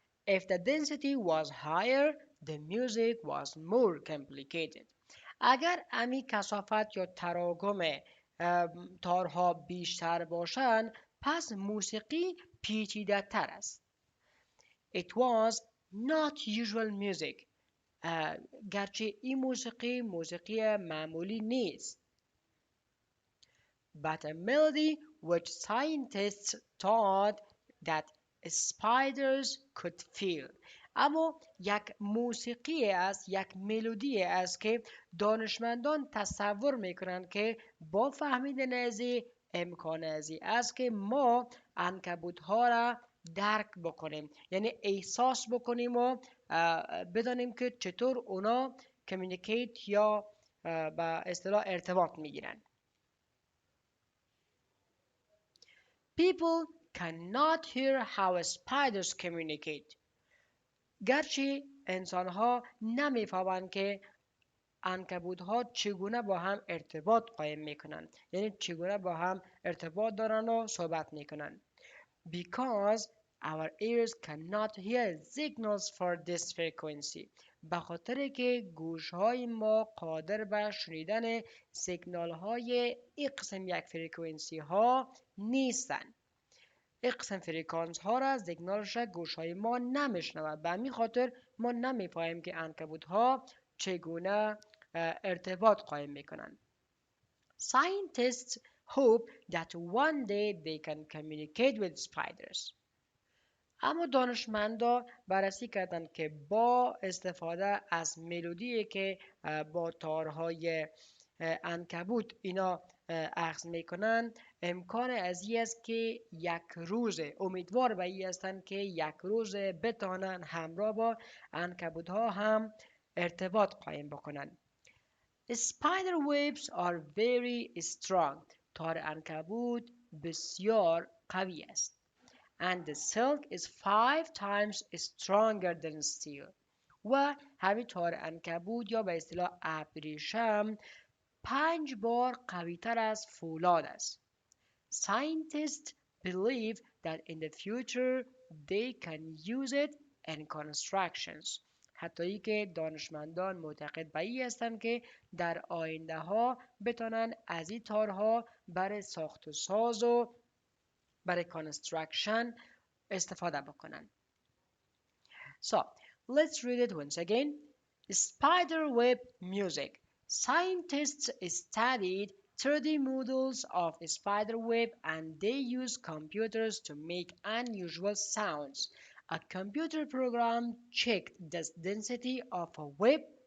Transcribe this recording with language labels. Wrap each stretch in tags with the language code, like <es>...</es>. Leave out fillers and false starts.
<en>If the density was higher, the music was more complicated.</en> <fa>اگر کثافت یا تراکم تارها بیشتر باشند، پس موسیقی پیچیده تر است.</fa> <en>It was not usual music.</en> <fa>گرچه این موسیقی معمولی نیست.</fa> <en>But a melody which scientists thought that spiders could feel.</en> <fa>اما یک موسیقی است، یک ملودی است که دانشمندان تصور میکنند که با فهمیدن از امکان ازی است که ما عنکبوت‌ها را درک بکنیم، یعنی احساس بکنیم و بدانیم که چطور اونا کمیونیکیت یا به اصطلاح ارتباط میگیرن.</fa> <en>People cannot hear how spiders communicate.</en> <fa>گرچه انسانها نمیفهمند که عنکبوت‌ها چگونه با هم ارتباط قائم میکنن، یعنی چگونه با هم ارتباط دارن و صحبت میکنن.</fa> <en>Because our ears cannot hear signals for this frequency.</en> <fa>به خاطر که گوشهای ما قادر به شنیدن سیگنال های این قسم یک فرکانسی ها نیستن. این قسم فرکانس ها را سیگنالش را گوشهای ما نمیشنود. به همین خاطر ما نمیفهمیم که عنکبوت ها چگونه ارتباط قائم میکنن.</fa> <en>Scientists hope that one day they can communicate with spiders.</en> <fa>اما دانشمندا بررسی کردند که با استفاده از ملودی که با تارهای عنکبوت اینا اخذ میکنن، امکان از این است که یک روز امیدوار به این هستند که یک روز بتانن همراه با عنکبوت ها هم ارتباط قائم بکنن.</fa> <en>Spider webs are very strong.</en> <fa>تار عنکبوت بسیار قوی است.</fa> <en>And the silk is 5 times stronger than steel.</en> <fa>و همین تار عنکبوت یا به اصطلاح ابریشم 5 بار قوی تر از فولاد است.</fa> <en>Scientists believe that in the future they can use it in constructions.</en> <fa>حتی ای که دانشمندان معتقد به این هستند که در آینده ها بتانند از این تارها برای ساخت و ساز و برای construction استفاده بکنن.</fa> <en>So, let's read it once again. Spiderweb music. Scientists studied 3D models of spiderweb and they used computers to make unusual sounds. A computer program checked the density of a web.</en>